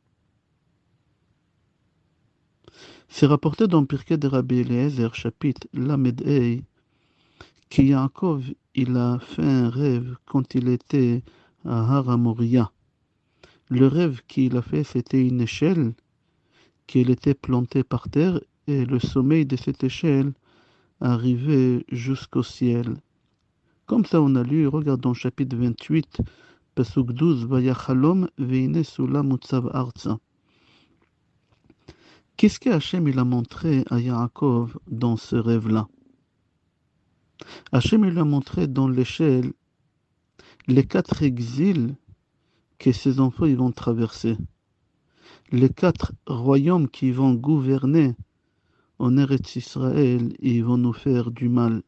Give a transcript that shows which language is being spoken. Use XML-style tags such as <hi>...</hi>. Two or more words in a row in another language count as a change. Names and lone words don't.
<fr>C'est rapporté dans Pirkei de Rabbi Eliezer, chapitre Lamed Ei, que Yaakov, il a fait un rêve quand il était à Har Moria. Le rêve qu'il a fait, c'était une échelle qui était plantée par terre et le sommet de cette échelle arrivait jusqu'au ciel. Comme ça, on a lu, regardons chapitre 28,</fr> <he>פסוק 12, ויחלם והנה סולם מצב ארצה.</he> <fr>Qu'est-ce que Hachem il a montré à Yaakov dans ce rêve-là? Hachem il lui a montré dans l'échelle les 4 exils que ses enfants ils vont traverser. Les 4 royaumes qui vont gouverner en Eretz Israël et ils vont nous faire du mal.</fr>